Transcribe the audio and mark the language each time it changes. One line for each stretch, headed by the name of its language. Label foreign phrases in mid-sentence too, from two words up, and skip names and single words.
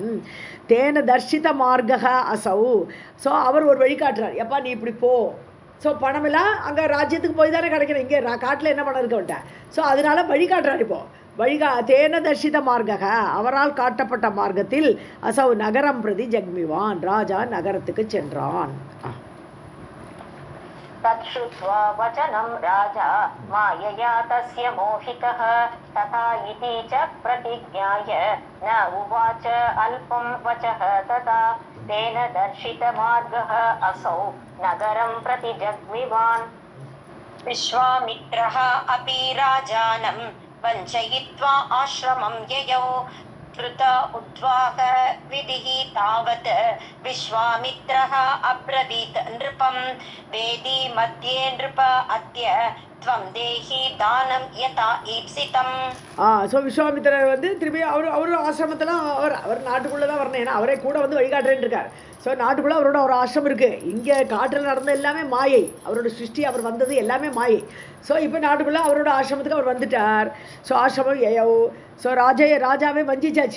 Sanskrit: तेन दर्शित मार्ग असौ,
Tamil: ஸோ அவர் ஒரு வழி காட்டுறார், எப்பா நீ இப்படி போ. ஸோ பணமெல்லாம் அங்கே ராஜ்யத்துக்கு போய் தானே கிடைக்கிறேன், இங்கே காட்டில் என்ன பணம் இருக்க விட்டேன். ஸோ அதனால வழிகாட்டுறார். இப்போது
Sanskrit: तेन दर्शित मार्ग,
Tamil: அவரால் காட்டப்பட்ட மார்க்கத்தில்
Sanskrit: असौ नगरं प्रति जग्मिवान्,
Tamil: ராஜா நகரத்துக்கு சென்றான்.
Sanskrit: तच्छ्रुत्वा वचनं राजा मायया तस्य मोहितः, तथा इति च प्रतिज्ञाय न उवाच अल्पं वचः तथा. तेन दर्शितमार्गः असौ नगरं प्रति जग्मिवान्. विश्वामित्रः अपि राजानं वञ्चयित्वा आश्रमं ययौ. कृत उद्वाह विधिः तावत् विश्वामित्रः अब्रवीत् नृपं, वेदी मध्ये नृप अद्य त्वं देहि दानं यथा ईप्सितम्.
Tamil: ஸோ விஸ்வாமித்திரர் வந்து திரும்பி அவர் ஆசிரமத்தில் அவர் நாட்டுக்குள்ளே தான் வரணும், ஏன்னா அவரே கூட வந்து வழிகாட்டுறேன்னு இருக்கார். ஸோ நாட்டுக்குள்ளே அவரோட ஒரு ஆசிரமம் இருக்குது. இங்கே காட்டில் நடந்த எல்லாமே மாயை, அவரோட சிருஷ்டி, அவர் வந்தது எல்லாமே மாயை. ஸோ இப்போ நாட்டுக்குள்ளே அவரோட ஆசிரமத்துக்கு அவர் வந்துட்டார். ஸோ ஆசிரமம் ஸோ ராஜாவே வஞ்சிச்சாச்சு.